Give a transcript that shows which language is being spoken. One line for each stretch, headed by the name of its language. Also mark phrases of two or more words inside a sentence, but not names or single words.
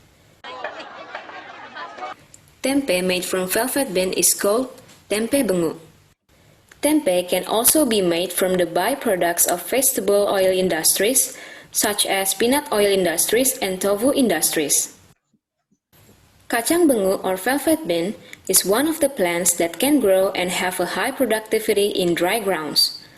English: Tempe made from velvet bean is called tempe bengu. Tempe can also be made from the byproducts of vegetable oil industries such as peanut oil industries and tofu industries. Kacang bengu or velvet bean is one of the plants that can grow and have a high productivity in dry grounds.